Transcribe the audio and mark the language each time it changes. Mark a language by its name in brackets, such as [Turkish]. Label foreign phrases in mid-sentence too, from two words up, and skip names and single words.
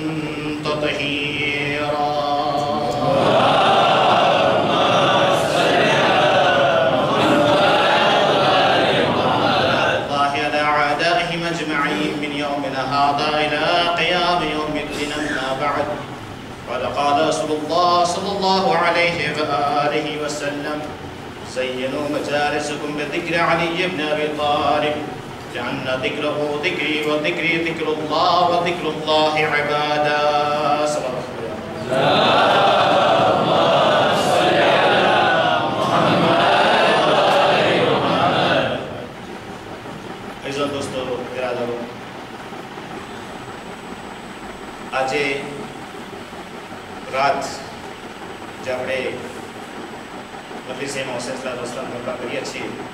[Arabic] تطهيرا هذا إلى قيام يوم الدين أما بعد قال رسول الله صلى الله عليه وآله وسلم زينوا مجالسكم بذكر علي بن أبي طالب لأن ذكره ذكري وذكري ذكر الله وذكر الله عبادا صلى الله عليه وسلم [Gujarati] આજે રાત જે આપણે મજલિસમાં હુસૈન રસલામ બરપા કરીએ છીએ